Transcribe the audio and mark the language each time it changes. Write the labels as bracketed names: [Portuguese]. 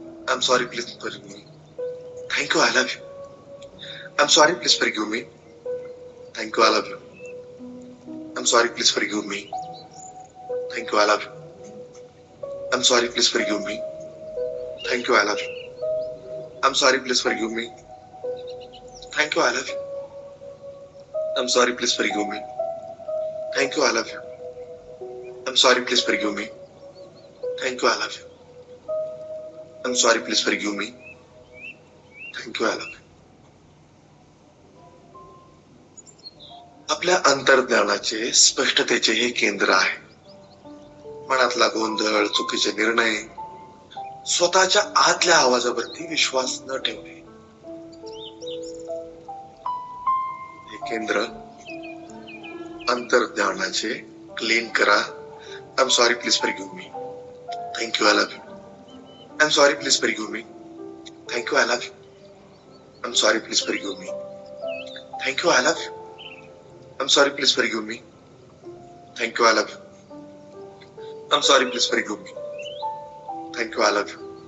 [English] I am sorry, please forgive me. Thank you, I love you. I am sorry, please forgive me. Thank you, I love you. I am sorry, please forgive me. Thank you, I love you. I am sorry, please forgive me. Thank you, I love you. I'm sorry, please forgive me. Thank you, I love you. I'm sorry, please forgive me. Thank you, I love you. I'm sorry, please forgive me. Thank you, I love you. I'm sorry, please forgive me. Thank you, I love you. [Marathi] आपल्या अंतर्ज्ञानाचे स्पष्टतेचे हे केंद्र आहे. मनातला गोंधळ, चुकीचे निर्णय, स्वतःच्या आतल्या आवाजावरती विश्वास न ठेवणे. हे केंद्र अंतर्ज्ञानाचे क्लीन करा. [English] I am sorry, please forgive me. Thank you, I love you. I'm sorry, please forgive me. Thank you, I love you. I'm sorry, please forgive me. Thank you, I love you. I'm sorry, please forgive me. Thank you, I love you. I'm sorry, please forgive me. Thank you, I love you.